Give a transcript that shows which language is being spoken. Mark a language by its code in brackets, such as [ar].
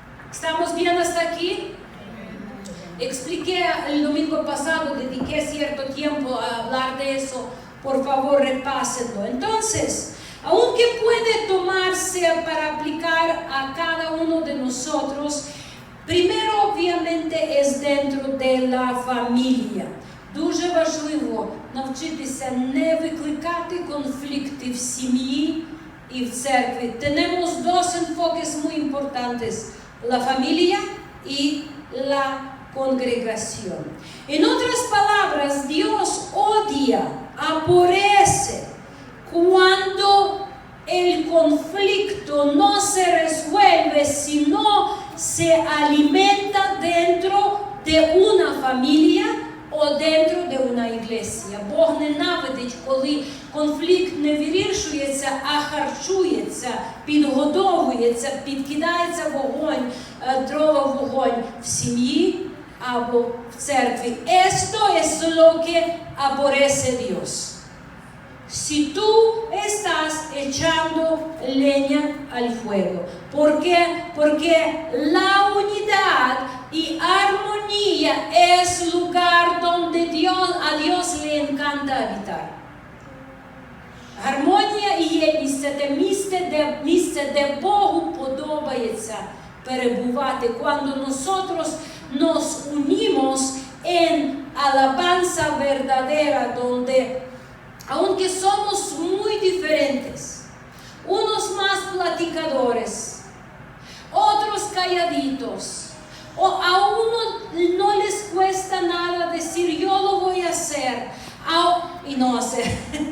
[es] ¿Estamos bien hasta aquí? Expliqué el domingo pasado, dediqué cierto tiempo a hablar de eso. Por favor, repásenlo. Entonces, aunque puede tomarse para aplicar a cada uno de nosotros, primero obviamente es dentro de la familia. [uk] Дуже важливо навчитися не викликати конфлікти в сім'ї і в церкві. [es] Tenemos dos enfoques muy importantes, la familia y la congregación. En otras palabras, Dios odia, aborrece cuando el conflicto no se resuelve, sino se alimenta dentro de una familia о дентro de una iglesia. [uk] Бог ненавидить, коли конфлікт не вирішується, а харчується, підгодовується, підкидається вогонь, дрова в вогонь в сім'ї або в церкві. [es] Esto es lo que aborrece Dios. Si tú estás echando leña al fuego. ¿Por qué? Porque la unidad y armonía es lugar donde a Dios le encanta habitar. [uk] Гармонія і єдність – це те місце, де Богу подобається перебувати. [es] Cuando nosotros nos unimos en alabanza verdadera, donde aunque somos muy diferentes, unos más platicadores, otros calladitos, o a uno no les cuesta nada decir yo lo voy a hacer y no hacer.